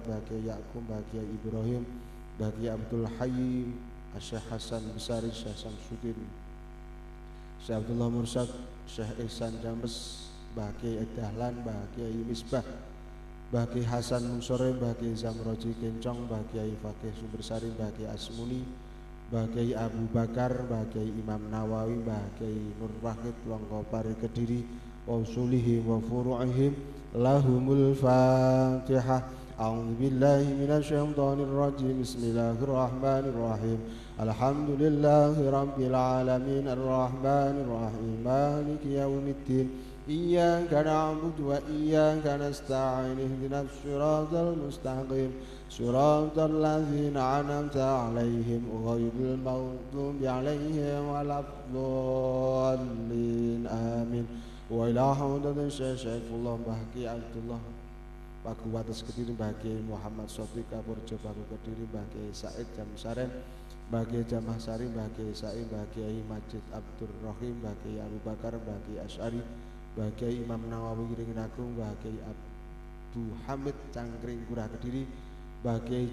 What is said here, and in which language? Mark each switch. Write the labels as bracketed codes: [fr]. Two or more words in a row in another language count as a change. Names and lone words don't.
[ar] Kiai Ya'qub, Kiai Ibrahim, Kiai Abdul Hayy, Syekh Hasan Besari, Syekh Samsudin, Syekh Abdullah Mursad, Syekh Ihsan James, Kiai Dahlan, Kiai Misbah, Kiai Hasan Munsore, Kiai Zamroji Kencong, Kiai Fakih Sumbersari, Kiai Asmuni, Kiai Abu Bakar, Kiai Imam Nawawi, Kiai Nur Wahid Wangkopari Kediri, وأصوله وفروعهم لهم الفاتحة. أعوذ بالله من الشيطان الرجيم. بسم الله الرحمن الرحيم. الحمد لله رب العالمين الرحمن الرحيم مالك يوم الدين. إياك نعبد وإياك نستعين اهدنا الصراط المستقيم صراط الذين أنعمت عليهم غير المغضوب عليهم ولا الضالين آمين. وإلى حمدان Syekhullah Mbahki Abdullah Paku Wates Kediri Mbahki Muhammad Sofiq Kapurjo Paku Kediri Mbahki Said Jamsaren Mbahki Jamah Sari Mbahki Said Mbahki Majid Abdur Rahim Mbahki Abu Bakar Mbahki Asy'ari Mbahki Imam Nawawi Ringin Agung Mbahki Abdul Hamid Cangkring Kurah Kediri Mbahki